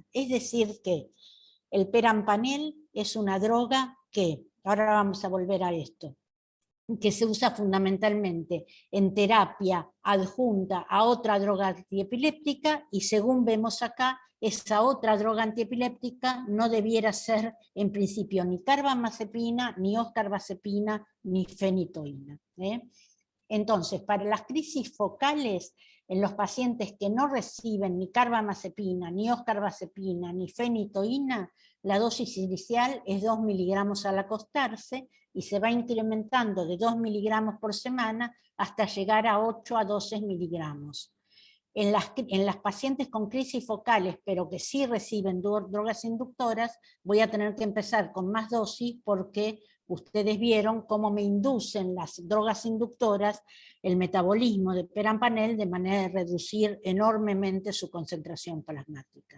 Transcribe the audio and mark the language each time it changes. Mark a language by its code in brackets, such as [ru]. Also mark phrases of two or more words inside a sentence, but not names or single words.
[es] Es decir que el perampanel es una droga que, ahora vamos a volver a esto, que se usa fundamentalmente en terapia adjunta a otra droga antiepiléptica, y según vemos acá, esa otra droga antiepiléptica no debiera ser en principio ni carbamazepina, ni oscarbazepina, ni fenitoína. Entonces, para las crisis focales, en los pacientes que no reciben ni carbamazepina, ni oscarbazepina, ni fenitoína, la dosis inicial es 2 miligramos al acostarse, y se va incrementando de 2 miligramos por semana hasta llegar a 8 a 12 miligramos. En las pacientes con crisis focales, pero que sí reciben drogas inductoras, voy a tener que empezar con más dosis, porque ustedes vieron cómo me inducen las drogas inductoras el metabolismo de perampanel de manera de reducir enormemente su concentración plasmática.